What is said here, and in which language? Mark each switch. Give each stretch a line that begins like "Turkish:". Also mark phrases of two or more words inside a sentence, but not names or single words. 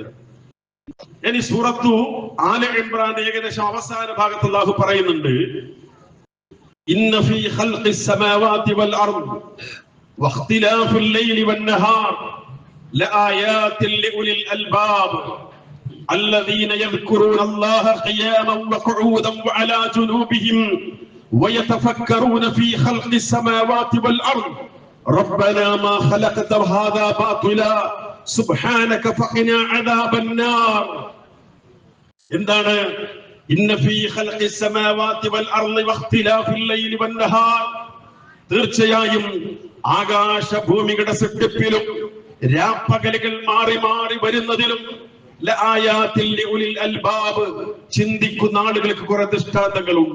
Malayalam: ഇനി സൂറത്തു ആല ഇംറാൻ ഏകദേശം അവസാന ഭാഗത്ത് അല്ലാഹു പറയുന്നുണ്ട്,
Arabic: إن في خلق السماوات والأرض واختلاف الليل والنهار لآيات لأولي الألباب الذين يذكرون الله قياما وقعودا وعلى جنوبهم ويتفكرون في خلق السماوات والأرض ربنا ما خلقت هذا باطلا سبحانك فقنا عذاب النار.
Malayalam: എന്താണ്
Arabic: إن في خلق السماوات والأرض واختلاف الليل والنهار,
Malayalam: തീർച്ചയായും ആകാശഭൂമികളുടെ സൃഷ്ടിപ്പിലും രാപ്പകലുകൾ മാറി മാറി വരുന്നതിലും
Arabic: لآيات لأولي الألباب,
Malayalam: ചിന്തിക്കുന്ന ആളുകൾക്ക് കുറെ ദൃഷ്ടാന്തങ്ങൾ ഉണ്ട്.